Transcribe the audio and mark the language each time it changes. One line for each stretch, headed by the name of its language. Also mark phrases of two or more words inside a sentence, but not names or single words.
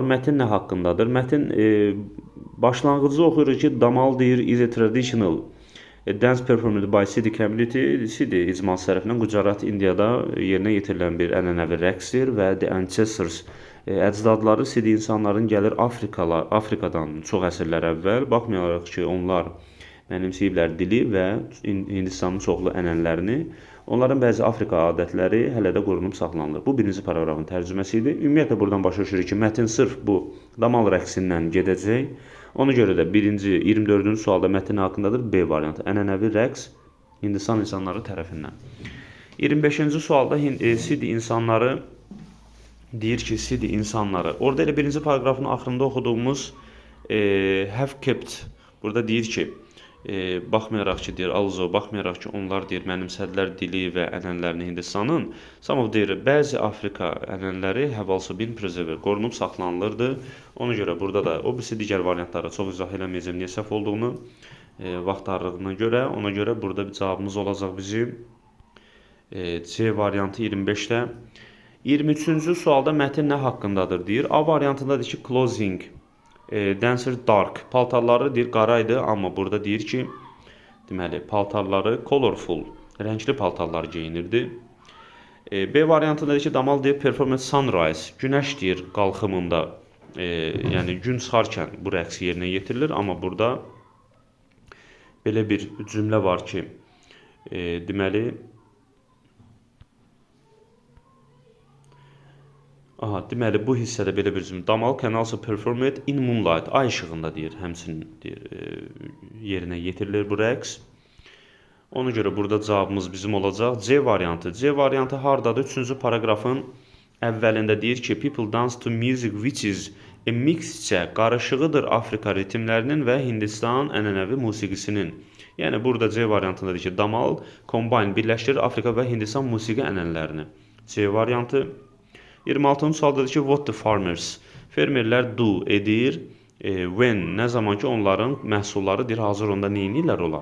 Azerbaijani: Mətin nə haqqındadır? Mətin başlanğıcı oxuyuruq ki, Damal deyir
English: is a traditional dance performed by Sidi community.
Azerbaijani: Sidi icması tərəfindən Gujarat, Indiyada yerinə yetirilən bir ənənəvi rəqsdir və
English: the ancestors
Azerbaijani: əcdadları Sidi insanların gəlir Afrikadan çox əsrlər əvvəl. Baxmayaraq ki, onlar mənimsəyiblər dili və Hindistanın çoxlu ənənələrini. Onların bəzi Afrika adətləri hələ də qorunub saxlanılır. Bu birinci paragrafın tərcüməsi idi. Ümumiyyətlə buradan başa düşürük ki, mətin sırf bu damal rəqsindən gedəcək. Ona görə də birinci 24-cü sualda mətin haqqındadır B variantı. Ənənəvi rəqs Hindistan insanları tərəfindən. 25-ci sualda Sidi insanları deyir ki, Sidi insanları. Orada elə birinci paragrafın axırında oxuduğumuz
English: have kept.
Azerbaijani: Burada deyir ki, baxmayaraq ki, deyir also, baxmayaraq ki, onlar deyir mənimsədilər dili və ənənələrini Hindistanın.
English: Some of
Azerbaijani: deyir, bəzi Afrika ənənələri
English: have also been preserved,
Azerbaijani: qorunub saxlanılırdı. Ona görə burada da o birisi digər variantlara çox izah eləməyəcəm niyə səhv olduğunu, vaxt darlığına görə. Ona görə burada bir cavabımız olacaq bizim C variantı 25-də. 23-cü sualda mətin nə haqqındadır deyir. A variantındadır ki,
English: clothing. Dancer dark.
Azerbaijani: Paltarları deyir qara idi, amma burada deyir ki, deməli paltarları colorful, rəngli paltarlar geyinirdi. B variantında ki, Damal deyir
English: performance sunrise,
Azerbaijani: günəş deyir qalxımında, yəni gün çıxarkən bu rəqs yerinə yetirilir, amma burada belə bir cümlə var ki, deməli deməli bu hissədə belə bir cümlə.
English: Damal can also perform it in moonlight.
Azerbaijani: Ay işığında deyir, həmçinin deyir, yerinə yetirilir bu rəqs. Ona görə burada cavabımız bizim olacaq C variantı. C variantı hardadır? 3-cü paragrafın əvvəlində deyir ki,
English: people dance to music which is a mixture,
Azerbaijani: qarışığıdır Afrika ritmlərinin və Hindistan ənənəvi musiqisinin. Yəni burada C variantındadır ki, Damal combine birləşdirir Afrika və Hindistan musiqi ənənələrini. C variantı. 26-cı sualdadır ki,
English: what the farmers?
Azerbaijani: Fermerlər do edir when, nə zaman ki onların məhsulları deyir, hazır onda neynirlər olar?